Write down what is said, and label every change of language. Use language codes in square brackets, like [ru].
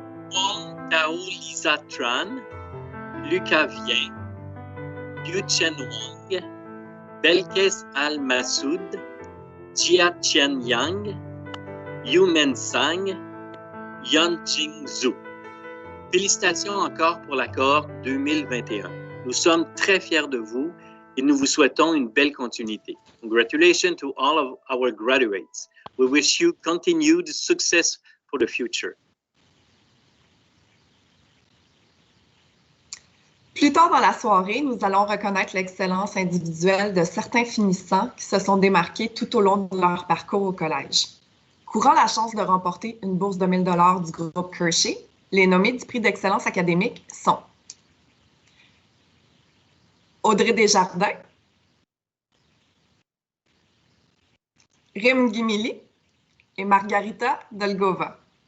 [fr] Paul Tao Lisa Tran, Lucas Vien, Yu Chen Wang, Belkes Al Massoud, Jia Chen Yang, Yu Men Sang, Yan Jing Zhu. Félicitations encore pour la cohorte 2021. Nous sommes très fiers de vous et nous vous souhaitons une belle continuité. [en] Congratulations to all of our graduates. We wish you continued success for the future. [fr] Plus tard dans la soirée, nous allons reconnaître l'excellence individuelle de certains finissants qui se sont démarqués tout au long de leur parcours au collège. Courant la chance de remporter une bourse de 1 000 $ du groupe Kershey, les nommés du prix d'excellence académique sont Audrey Desjardins, Rim Guimili et Margarita Dolgova.